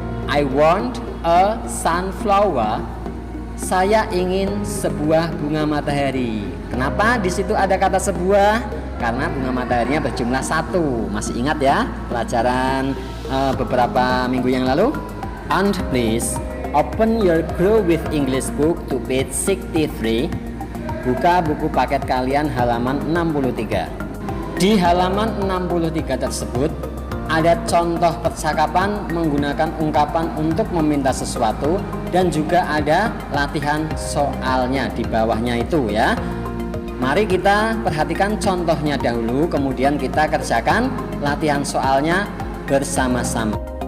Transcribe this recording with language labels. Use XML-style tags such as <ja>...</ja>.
<en>I want a sunflower.</en> <id>Saya ingin sebuah bunga matahari. Kenapa di situ ada kata sebuah? Karena bunga mataharinya berjumlah 1. Masih ingat ya pelajaran beberapa minggu yang lalu?</id> <en>And please open your Grow with English book to page 63.</en> <id>Buka buku paket kalian halaman 63. Di halaman 63 tersebut ada contoh percakapan menggunakan ungkapan untuk meminta sesuatu dan juga ada latihan soalnya di bawahnya itu ya. Mari kita perhatikan contohnya dahulu, kemudian kita kerjakan latihan soalnya bersama-sama.</id>